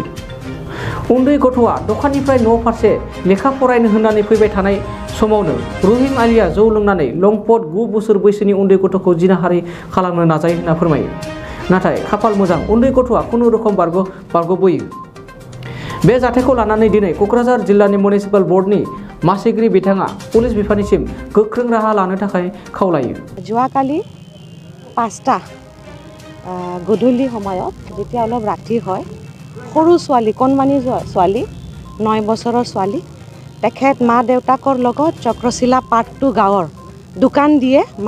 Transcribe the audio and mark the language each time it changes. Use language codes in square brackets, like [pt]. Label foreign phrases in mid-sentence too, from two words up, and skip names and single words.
[brx] उन्दै गथ'आ दखाननिफ्राय न' फारसे लेखा फरायनो होननानै फैबाय थानाय समावनो रहिम आलीया जौ लोंनानै लंपट 9 बोसोर बैसोनि उन्दै गथ'खौ जिनाहारि खालामनो नाजायो होनना फोरमायो। नाथाय खाफाल मोजां उन्दै गथ'आ खुनु रोखोम बारग'बोयो। बे जाथायखौ लानानै दिनै क'क्राझार जिल्लानि मिउनिसिपाल बर्डनि मासिगिरि बिथाङा पुलिस बिफाननिसिम गोख्रों राहा लानो थाखाय खावलायो। [as] যোৱাকালি 5টা গধূলি সময়ত যেতিয়া অলপ ৰাতি হয় সৰু ছোৱালী কণমানি ছোৱালী 9 বছৰৰ ছোৱালী তেখেত মা দেউতাকৰ লগত চক্ৰশিলা পাৰ্ট 2 গাঁৱৰ দোকান দিয়ে মা